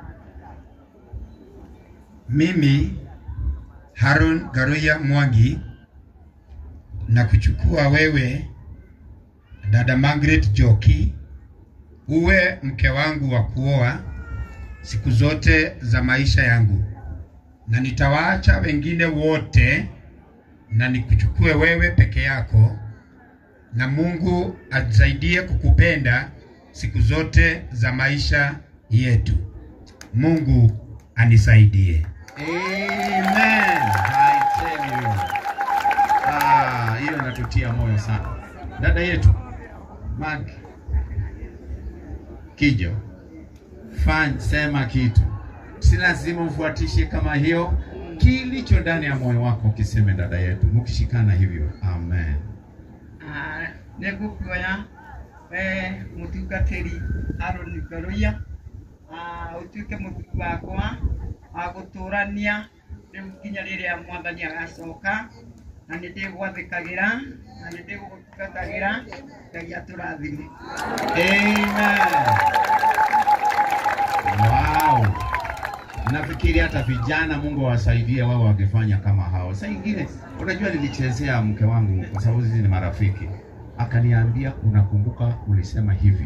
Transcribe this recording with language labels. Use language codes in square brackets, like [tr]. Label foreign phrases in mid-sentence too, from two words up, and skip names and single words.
[sw] Mimi Aaron Garuya Mwangi na kuchukua wewe dada Margaret Joki uwe mke wangu wa kuoa siku zote za maisha yangu, na nitawaacha wengine wote na nikuchukue wewe peke yako na Mungu atusaidie kukupenda siku zote za maisha yetu. Mungu anisaidie. [en] Amen. I tell you. [sw] Hiyo inatutia moyo sana. Dada yetu Mark Kijo, sema kitu. Si lazima ufuatishe kama hiyo. Kilicho ndani ya moyo wako kiseme, dada yetu, mkishikana hivyo. Amen. [ki] Nekukuoya mutungatiri Aaron Garuya utuike mutuku wakwa aguturania riu nginya riria Mwathani agacoka, na nindigwathikagira na nindigugutungatagira. Ngai aturathime. Amen. Wow. [sw] Nafikiri hata vijana Mungu awasaidie wao wakifanya kama hao. Sasa ingine, unajua nilichezea mke wangu kwa sababu sisi ni marafiki. Akaniambia, unakumbuka ulisema hivi?